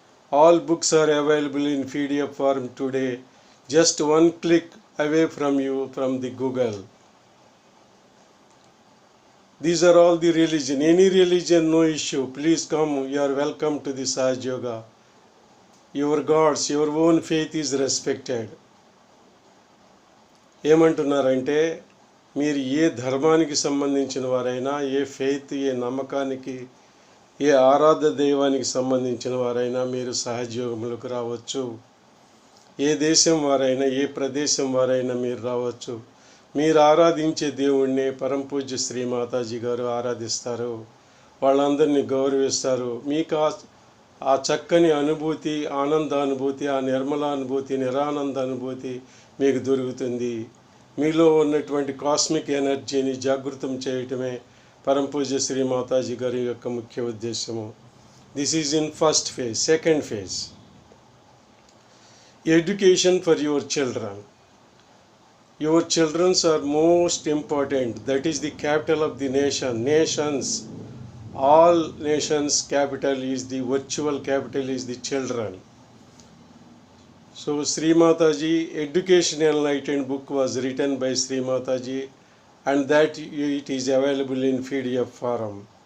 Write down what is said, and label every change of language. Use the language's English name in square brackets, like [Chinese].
[English] All books are available in PDF form today, just one click away from you from the Google. These are all the religion. Any religion, no issue. Please come. You are welcome to the Sahaj Yoga. Your gods, your own faith is respected. [Telugu] ఏమంటున్నారంటే, మీరు ఏ ధర్మానికి సంబంధించిన వారైనా, ఏ faith, ఏ నమ్మకానికి, ఏ ఆరాధ దైవానికి సంబంధించిన వారైనా మీరు సహజయోగములకు రావచ్చు. ఏ దేశం వారైనా, ఏ ప్రదేశం వారైనా మీరు రావచ్చు. మీరు ఆరాధించే దేవుణ్ణి పరంపూజ్య శ్రీ మాతాజీ గారు ఆరాధిస్తారు. వాళ్ళందరినీ గౌరవిస్తారు. మీకు ఆ చక్కని అనుభూతి, ఆనందానుభూతి, ఆ నిర్మలానుభూతి, నిరానంద అనుభూతి మీకు దొరుకుతుంది. మీలో ఉన్నటువంటి కాస్మిక్ ఎనర్జీని జాగృతం చేయటమే పరంపూజ్య శ్రీ మాతాజీ గారి యొక్క ముఖ్య ఉద్దేశము. [English] This is in first phase. Second phase, education for your children. Your children are most important. That is the capital of the nation. Nations, all nations' capital is the virtual capital is the children. So Sri Mataji Education Enlightened book was written by Sri Mataji, and that it is available in PDF form.